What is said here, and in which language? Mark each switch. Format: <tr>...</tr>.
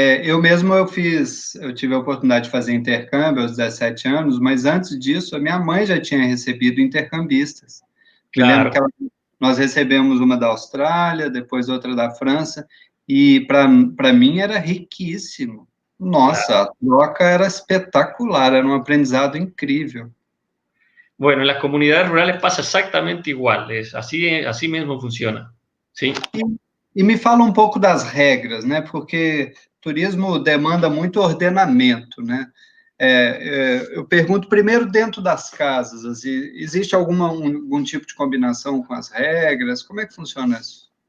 <pt>Eu mesmo eu tive a oportunidade de fazer intercâmbio aos 17 anos, mas antes disso, a minha mãe já tinha recebido intercambistas. Claro. Me lembro que nós recebemos uma da Austrália, depois outra da França, e para mim era riquíssimo. Nossa, a troca era espetacular, era um aprendizado incrível.</pt> <es>Bueno, en las comunidades rurales pasa exactamente igual, así mismo funciona.</es> <pt>Sim. E me fala um pouco das regras, né? Porque turismo demanda muito ordenamento, né? Eu pergunto primeiro dentro das casas, assim, existe algum tipo de combinação com as regras? Como é que funciona isso?</pt>